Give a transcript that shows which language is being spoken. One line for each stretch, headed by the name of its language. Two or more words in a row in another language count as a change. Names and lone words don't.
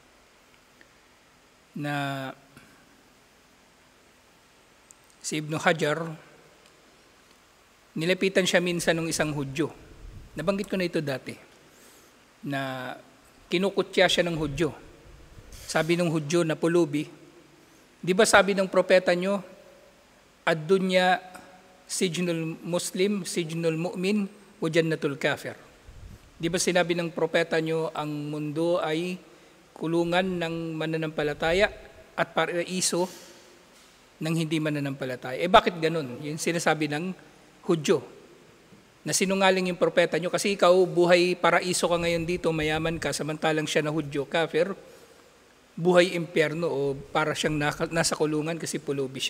Filipino: Na si Ibn Hajar, nilapitan siya minsan ng isang Hudyo. Nabanggit ko na ito dati. Na kinukutya siya ng Hudyo. Sabi ng Hudyo na pulubi, di ba sabi ng propeta nyo,
Arabic: الدنيا سجن المسلم، سجن المؤمن، وجنة الكافر.
Filipino: Di ba sinabi ng propeta nyo, ang mundo ay kulungan ng mananampalataya at paraiso ng hindi mananampalataya. Bakit ganun? Yung sinasabi ng Hudyo. Na sinungaling yung propeta nyo kasi ikaw buhay paraiso ka ngayon dito, mayaman ka, samantalang siya na Hudyo, kafir, buhay impyerno o para siyang nasa kulungan kasi pulubi siya.